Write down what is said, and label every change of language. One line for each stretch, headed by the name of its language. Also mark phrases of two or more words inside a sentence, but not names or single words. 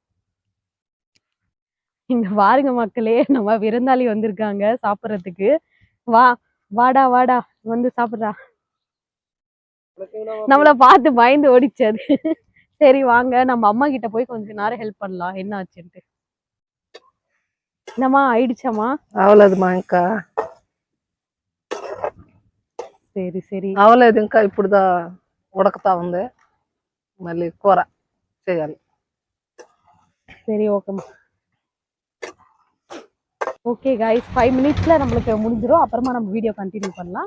Tamil: இங்க பாருங்க மக்களே, நம்ம விருந்தாளி வந்திருக்காங்க சாப்பிடுறதுக்கு. வா, வாடா வாடா, வந்து சாப்பிடுறா. நம்மள பார்த்து பயந்து ஓடிச்சு அது. சரி வாங்க, நம்ம அம்மா கிட்ட போய் கொஞ்ச நேரம் ஹெல்ப் பண்ணலாம், என்ன ஆச்சுன்ட்டு. என்னம்மா ஆயிடுச்சாம்மா?
Telugu: అవలేదుమా ఇంకా. సరి సరి, అవలేదు ఇంకా, ఇప్పుడుదా ఉడకతా ఉంది. మళ్ళీ కూర చేయాలి.
Tamil: சரி ஓகேம்மா.
English: okay guys,
Tamil: 5 மினிட்ஸ்ல நம்மளுக்கு முடிஞ்சிடும். அப்புறமா நம்ம
English: video continue
Tamil: பண்ணலாம்.